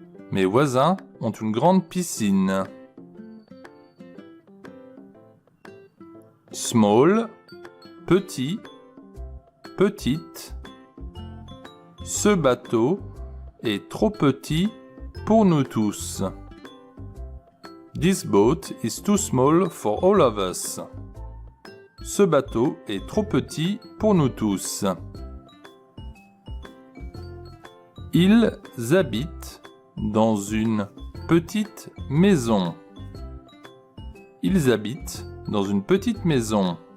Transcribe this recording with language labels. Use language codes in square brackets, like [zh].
[fr] Mes voisins ont une grande piscine. [en] Small, [fr] petit, petite. Ce bateau est trop petit pour nous tous. [en] This boat is too small for all of us. [fr] Ce bateau est trop petit pour nous tous. Ils habitent dans une petite maison. Ils habitent dans une petite maison.